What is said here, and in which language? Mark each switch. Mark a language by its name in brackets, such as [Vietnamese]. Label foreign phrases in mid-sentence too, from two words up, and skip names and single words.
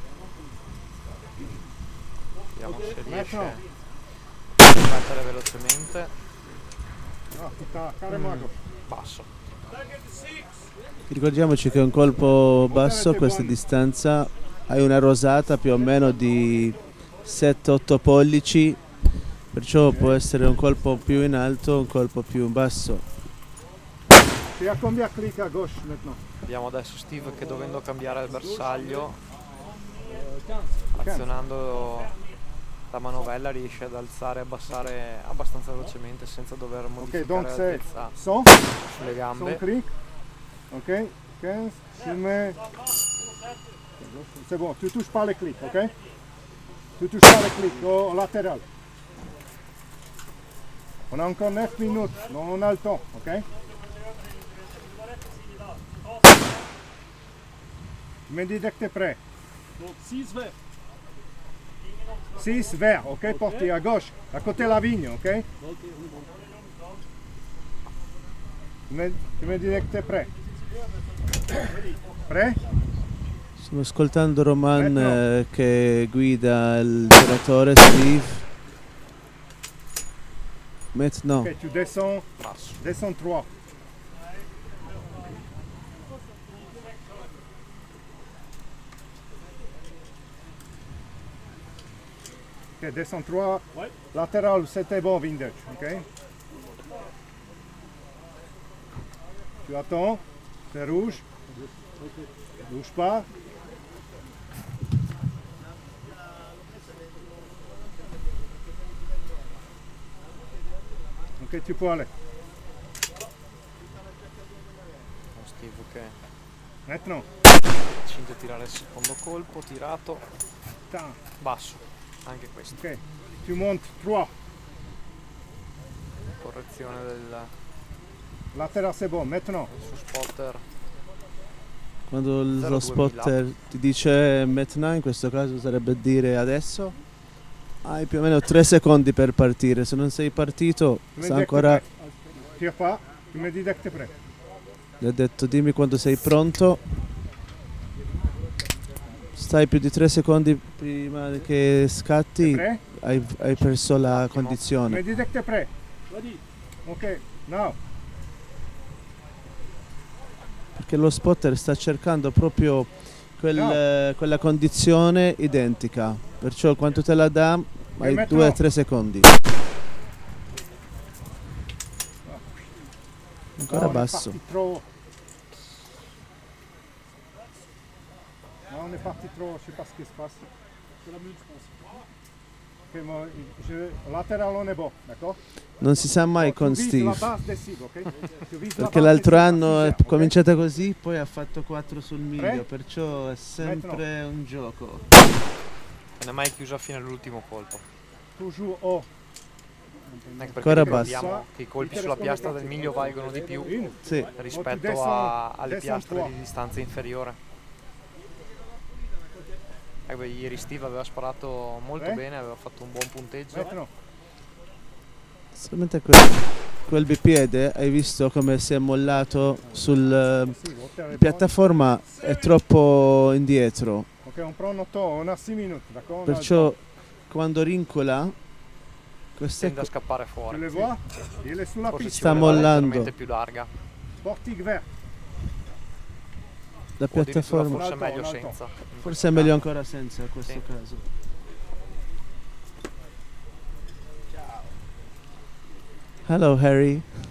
[Italian] Vediamo se riesce a battere velocemente. No, tutta caremato. Basso. Ricordiamoci che un colpo basso a questa distanza hai una rosata più o meno di 7-8 pollici, perciò può essere un colpo più in alto, un colpo più in basso. [French] Tu as combien de clics à gauche maintenant? [Italian] Vediamo adesso Steve che dovendo cambiare il bersaglio, azionando la manovella riesce ad alzare e abbassare abbastanza velocemente senza dover modificare donc l'altezza sulle gambe. [French] 100 clics. Ok, 15, tu mets... C'est bon, tu touches pas les clics, ok? Tu touches pas les clics au latéral. On a encore 9 minutes, donc on a le temps, ok? Tu me dis dès que tu es prêt. Donc 6 verts. 6 verts, ok? Porté à gauche, à côté de la vigne, ok? Tu me dis dès que tu es prêt. Prêt? [Italian] Stiamo ascoltando Roman che guida il giocatore Steve. [French] Maintenant. Ok, tu descends 3. Ok, descends 3. Latéral, c'était bon, Vintage, ok? Tu attends, c'est rouge. Bouge pas. Ok, tu peux aller. [Italian] Steve che Maintenant. decide di tirare il secondo colpo, tirato, basso, anche questo. [French] Ok, tu montes 3. [Italian] Correzione del [French] Latéral, c'est bon, maintenant. [Italian] suo spotter. Quando lo spotter ti dice maintenant, in questo caso sarebbe dire adesso, hai più o meno 3 secondi per partire. Se non sei partito, sta ancora... [French] Tire pas, tu me dis dès que tu es prêt. [Italian] Gli ho detto dimmi quando sei pronto. Stai più di 3 secondi prima che scatti, hai perso la Tu condizione. [French] me dis dès que tu es prêt. [English] Ok, now. [Italian] Perché lo spotter sta cercando proprio quella condizione identica. Perciò quanto te la dà, hai 2-3 secondi. Ancora basso. [French] parti trop, je sais pas ce qui se passe. C'est la mute, je pense. Ok, moi, lateral on est bon, d'accord? [Italian] Non si sa mai con [French] Tu vises la Steve, base des cibles, ok? Tu vises la perché base l'altro des anno cibles, è ok? [Italian] cominciata così, poi ha fatto 4 sul miglio, Tre. perciò è sempre un gioco. Non è mai chiuso fino all'ultimo colpo. [French] Toujours haut. [Italian] Anche perché Ancora ricordiamo basso. che i colpi sulla piastra del miglio valgono di più Sì. rispetto alle piastre di distanza inferiore. Ieri Steve aveva sparato molto bene, aveva fatto un buon punteggio. Solamente quel bipiede, hai visto come si è mollato sul piattaforma, è troppo indietro, [French] Ok, on prend notre temps, on a 6 minutes, d'accord? On a le perciò temps. [Italian] quando rincola queste Tende a scappare fuori. [French] Tu le vois? Il est sulla [Italian] Forse pista. ci vuole sta una mollando. leggermente più larga. [French] Sporting vert. [Italian] la O addirittura piattaforma. forse è meglio un alto. senza. Forse è meglio ancora senza in questo Sì. caso. Hello Harry.